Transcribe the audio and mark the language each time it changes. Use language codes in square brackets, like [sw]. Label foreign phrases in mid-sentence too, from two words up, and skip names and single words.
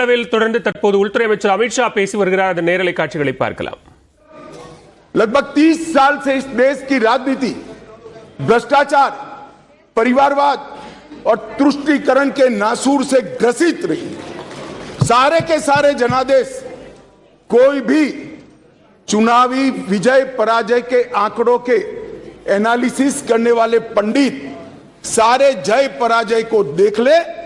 [ta] கேரளாவில் தொடர்ந்து தற்போது உள்துறை அமைச்சர் அமித்ஷா பேசி வருகிறார். அந்த நேரலை காட்சிகளை பார்க்கலாம். [hi] लगभग 30 साल से इस देश की राजनीति भ्रष्टाचार, परिवारवाद और तुष्टीकरण के नासूर से ग्रसित रही। सारे के सारे जनादेश, कोई भी चुनावी विजय पराजय के आंकड़ों के एनालिसिस करने वाले पंडित सारे जय पराजय को देख ले।